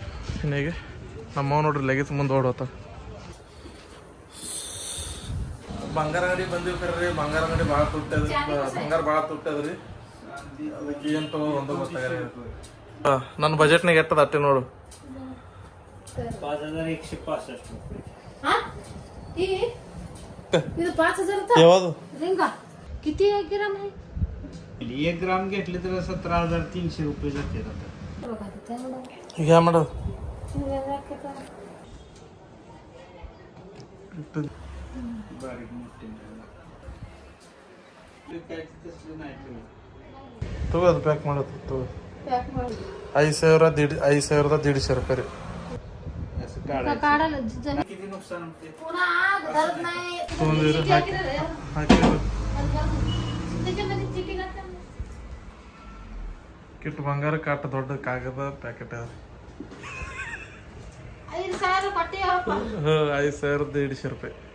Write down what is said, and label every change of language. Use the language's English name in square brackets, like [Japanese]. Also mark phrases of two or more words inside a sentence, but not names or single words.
[Kannada] ಇನ್ನೀಗ ನಮ್ಮವ್ ನೋಡ್ರಿ ಲಗೇಜ್ ಮುಂದೆ ಓಡೋತ. ಬಂಗಾರ ಅಂಗಡಿ ಬಂದಿವಿ ಕರ್ರಿ. ಬಂಗಾರ ಅಂಗಡಿ ಭಾಳ ತುಟ್ಟದ್ರಿ. ಬಂಗಾರ ಭಾಳ ತುಟ್ಟದ್ರಿ. ಅದಕ್ಕೆ ಏನು ತಗೋ ಒಂದು ಗೊತ್ತಾಗಲ್ಲ. ನನ್ನ ಬಜೆಟ್ನಾಗ ಎಟ್ಟದ ಅಟ್ಟೆ ನೋಡು. 5165 ಯಾವುದು [Marathi] किती 1 ग्राम आहे? 1 ग्राम घेतले तर 17,300 रुपये जाते. [Kannada] ಈಗ ಯಾವ ಮಾಡೋದು? ತಗೋ ಅದು ಪ್ಯಾಕ್ ಮಾಡೋದು ತಗೋ. 5,150 ರೂಪಾಯಿ ರೀ. [Marathi] किती नुकसान होते? [Kannada] ತೊಗೊಂಡಿರಿ ಕಿಟ್ಟು ಬಂಗಾರ ಕಾಟ ದೊಡ್ಡ ಕಾಗದ ಪ್ಯಾಕೆಟ್ ಅದ. 5,150 ರೂಪಾಯಿ.